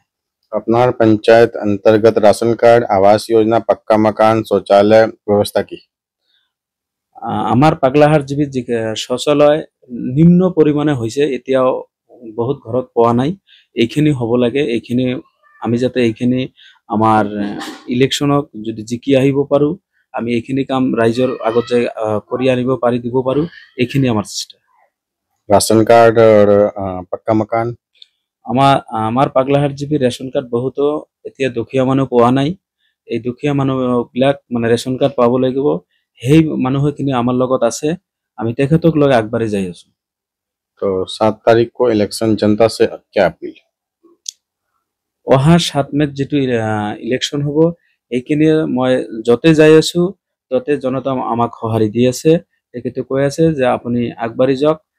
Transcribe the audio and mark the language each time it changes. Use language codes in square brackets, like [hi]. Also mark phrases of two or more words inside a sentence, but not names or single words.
[hi] अपना पंचायत अंतर्गत राशन कार्ड, आवास योजना, पक्का मकान, शौचालय व्यवस्था की। [as] আমাৰ পাগলাহাট জিপিত যি শৌচালয় নিম্ন পৰিমাণে হৈছে, এতিয়াও বহুত ঘৰত পোৱা নাই। এইখিনি হ'ব লাগে। এইখিনি আমি যাতে এইখিনি আমাৰ ইলেকশ্যনক যদি জিকি আহিব পাৰোঁ, আমি এইখিনি কাম ৰাইজৰ আগত যাই কৰি আনিব পাৰি দিব পাৰোঁ। এইখিনি আমাৰ চেষ্টা। [hi] राशन कार्ड और पक्का मकान। [as] আমাৰ পাগলাহাট জিপিৰ ৰেচন কাৰ্ড বহুতো এতিয়া দুখীয়া মানুহ পোৱা নাই। এই দুখীয়া মানুহবিলাক মানে ৰেচন কাৰ্ড পাব লাগিব। সেই মানুহখিনি আমাৰ লগত আছে, আমি তেখেতক লৈ আগবাঢ়ি যাই আছো। [hi] तो 7 तारीख को इलेक्शन, जनता से क्या अपील। [as] অহা 7 মেত যেটো ইলেকশ্যন হ'ব, এইখিনি মই যতে যাই আছো ততে জনতা আমাক সঁহাৰি দি আছে। তেখেতে কৈ আছে যে আপুনি আগবাঢ়ি যাওক,